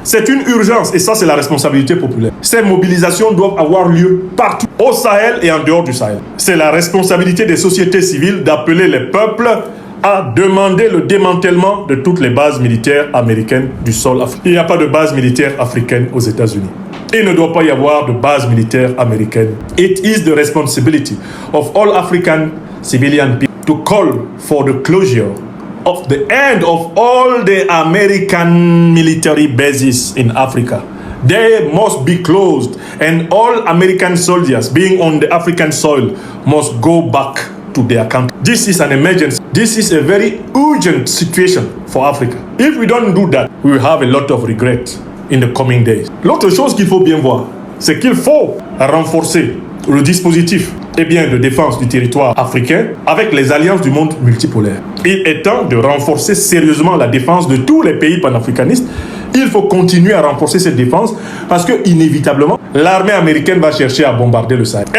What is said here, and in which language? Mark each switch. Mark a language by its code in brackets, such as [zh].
[fr] C'est une urgence et ça, c'est la responsabilité populaire. Ces mobilisations doivent avoir lieu partout, au Sahel et en dehors du Sahel. C'est la responsabilité des sociétés civiles d'appeler les peuples à demander le démantèlement de toutes les bases militaires américaines du sol africain. Il n'y a pas de base militaire africaine aux États-Unis. Il ne doit pas y avoir de base militaire américaine. [en] It is the responsibility of all African civilian people to call for the closure of the end of all the American military bases in Africa. They must be closed and all American soldiers being on the African soil must go back to their country. This is an emergency. This is a very urgent situation for Africa. If we don't do that, we will have a lot of regret in the coming days. [fr] L'autre chose qu'il faut bien voir, c'est qu'il faut renforcer le dispositif de défense du territoire africain avec les alliances du monde multipolaire. Il est temps de renforcer sérieusement la défense de tous les pays panafricanistes. Il faut continuer à renforcer cette défense parce que, inévitablement, l'armée américaine va chercher à bombarder le Sahel.